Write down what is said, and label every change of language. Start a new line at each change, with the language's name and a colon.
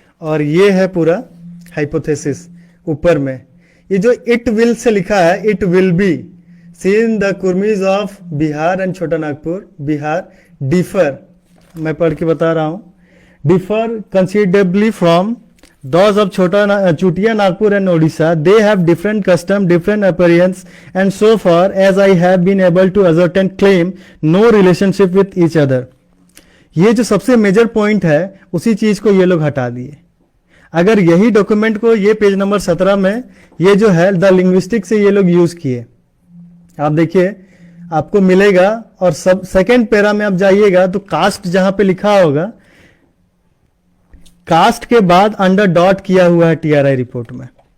Hindi: और ये है पूरा हाइपोथेसिस ऊपर में। ये जो
English: it will
Hindi: से लिखा है,
English: it will be seen the Kurmis of Bihar and Chota Nagpur Bihar differ,
Hindi: मैं पढ़ के बता रहा हूं,
English: Differ considerably from those of Chutia Nagpur and Odisha. They have different custom, different appearance, and so far as I have been able to ascertain, claim no relationship with each other.
Hindi: ये जो सबसे major point है उसी चीज को ये लोग हटा दिए। अगर यही डॉक्यूमेंट को ये पेज नंबर 17 में ये जो है द लिंग्विस्टिक से ये लोग यूज किए, आप देखिए आपको मिलेगा। और सब सेकेंड पैरा में आप जाइएगा तो कास्ट जहां पे लिखा होगा, कास्ट के बाद अंडर डॉट किया हुआ है टीआरआई रिपोर्ट में।